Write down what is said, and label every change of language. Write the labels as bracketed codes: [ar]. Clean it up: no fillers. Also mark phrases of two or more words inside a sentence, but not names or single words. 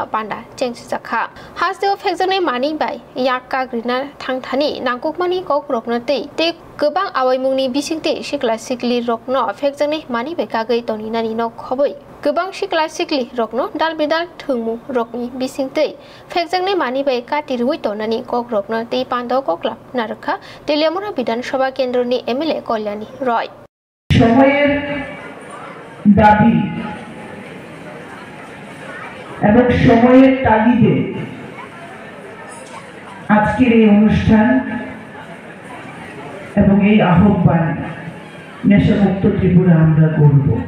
[trp] पान्डा चेंसुजाखा हास्तेआव फेकजांनाय मानि बाय याक्का थांथानि नांगौमानि कक रकनो ते गोबां आवायमुंनि बिसिंते सिख्ला सिख्लि रकनो फेकजांनाय मानि बेकागै तनिनानि न खबै गोबां सिख्ला सिख्लि रकनो दाल बेदाल थोंमु रकनि बिसिंते फेकजांनाय मानि बाय कातिरुइ तनानि कक रकनो ते पान्दाव ककला नारखा तेलियामुरा विधानसभा केन्द्रनि एमएलए कल्याणी रय [bn] সময়ের দাবি এবং সময়ের তাগিদে আজকের এই অনুষ্ঠান এবং এই আহ্বান নেশামুক্ত ত্রিপুরা আমরা করব।